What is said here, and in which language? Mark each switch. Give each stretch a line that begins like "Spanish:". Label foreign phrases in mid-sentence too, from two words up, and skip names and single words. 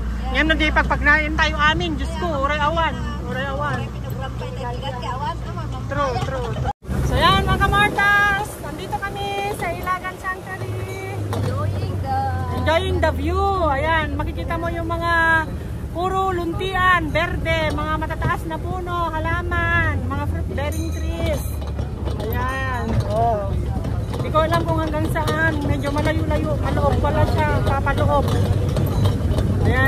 Iloko: Yan di pagpagnayan tayo amin, Diyos ko, uray awan. Uray awan.
English: True.
Filipino: So yan mga kamortals, nandito kami sa Ilagan Sanctuary.
English: Enjoying the view.
Filipino: Ayan, makikita mo yung mga puro luntian, berde, mga matataas na puno, halaman, mga
English: fruit bearing trees.
Filipino: Ayan. Oh. Hindi ko alam kung hanggang saan. Medyo malayo-layo. Paloob pala siya. Papaloob. Ayan.